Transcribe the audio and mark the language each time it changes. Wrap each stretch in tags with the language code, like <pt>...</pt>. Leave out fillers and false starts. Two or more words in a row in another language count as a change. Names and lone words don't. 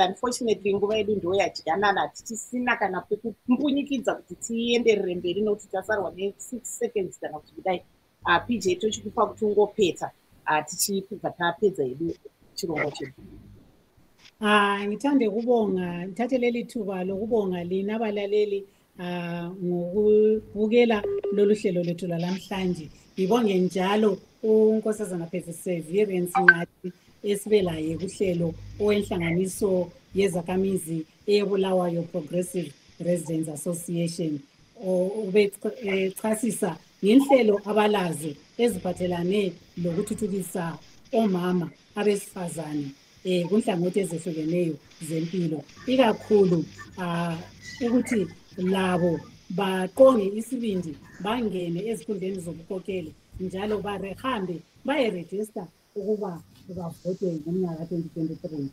<sn>Unfortunately nguva yedu ndo yadyanana, tichisina kana pekumbunyikidzwa kuti tienderere mberi nokuti tasarwa ne6 seconds kana kuti kudai. PJ tochikupa kuti ungopedza tichibva tapedza yedu chirongwa chedu.</sn> <nd>Ngithande ukubonga, ngithathe leli thuba lokubonga lina balaleli ngokubukela lolu hlelo lethu lalamhlanje. Ngibonge njalo unkosazana Perseverance Nyathi esibe laye kuhlelo owenhlanganiso yezakhamizi eyeBulawayo Progressive Residents Association ubechasisa ngenhlelo abalazo eziphathelane lokuthuthukisa omama abesifazane kunhlangothi ezehlukeneyo zempilo, ikakhulu ukuthi labo baqonge isibindi bangene ezikhundleni zobukhokeli njalo bahambe bayerejista ukuba bavote ngomnyaka 2023.</nd>